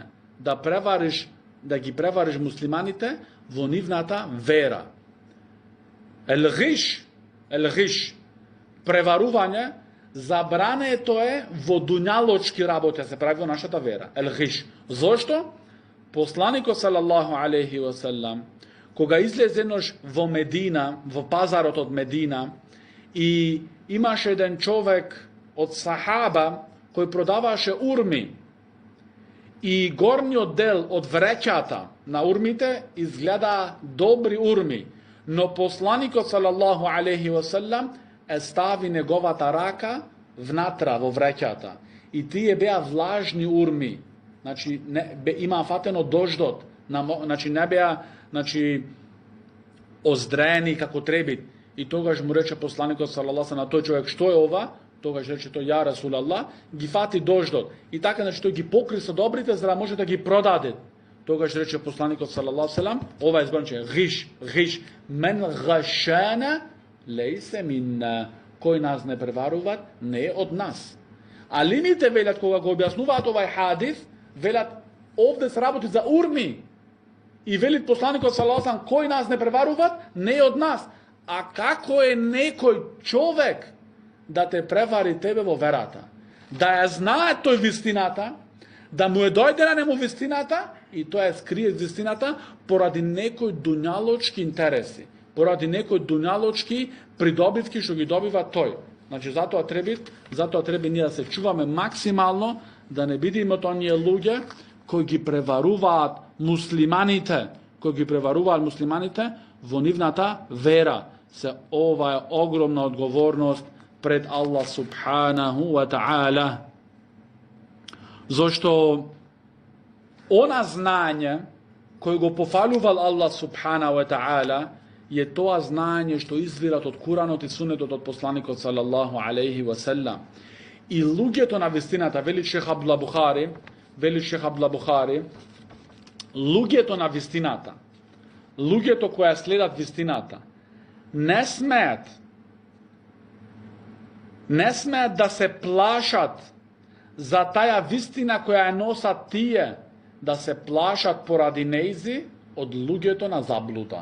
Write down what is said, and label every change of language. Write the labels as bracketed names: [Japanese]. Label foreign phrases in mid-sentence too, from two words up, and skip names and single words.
[Macedonian] Да ги превариш муслиманите во нивната вера. Ел-гиш, преварување, забрането е во дуњалочки работи, се прави во нашата вера. Ел-гиш. Зошто? Посланикот [Arabic] صلى الله عليه وسلم, [Macedonian] кога излезе еднош во Медина, во пазарот од Медина, и имаше еден човек од сахаба кој продаваше урми. И горниот дел од вреќата на урмите изгледа добри урми, но посланикот [Arabic] صلى الله عليه وسلم [Macedonian] стави неговата рака внатра во вреќата. И тие беа влажни урми. Има фатено дождот, не беа оздрени како треби. И тогаш му рече посланикот салаллаху на тој човек, што е ова? Тогаш рече тој, [Arabic] يا رسول الله, [Macedonian] ги фати дождот. И така тој ги покри со добрите за да може да ги продаде. Тогаш рече посланикот [Arabic] صلى الله عليه, [Macedonian] ова е зборче гиш, [Arabic] من غشنا ليس منا, [Macedonian] кој нас не преварува, не е од нас. А лимите велят кога го објаснуваат овај хадис, велят овде се работи за урми. И велит посланикот [Arabic] صلى الله عليه وسلم, [Macedonian] кој нас не преваруваат, не е од нас. А како е некој човек да те превари тебе во верата? Да ја знае тој вистината, да му е дојдена нему вистината и тој ја скрие вистината поради некој дуњалочки интереси, поради некој дуњалочки придобивки што ги добива тој. Значи затоа треба ние да се чуваме максимално да не бидеме од оние луѓе кои ги преваруваат муслиманите, во нивната вера. Се ова е огромна одговорност пред Аллах [Arabic] سبحانه وتعالى. [Macedonian] Зошто она знање кој го пофалувал Аллах [Arabic] سبحانه وتعالى [Macedonian] е тоа знање што извират од Куранот и Сунетот од посланикот [Arabic] صلى الله عليه وسلم. [Macedonian] И луѓето на вистината, вели шех Абдулла Бухари, луѓето на вистината, луѓето кои следат вистината, не смеат да се плашат за таја вистина која ја носат тие, да се плашат поради нејзи од луѓето на заблуда.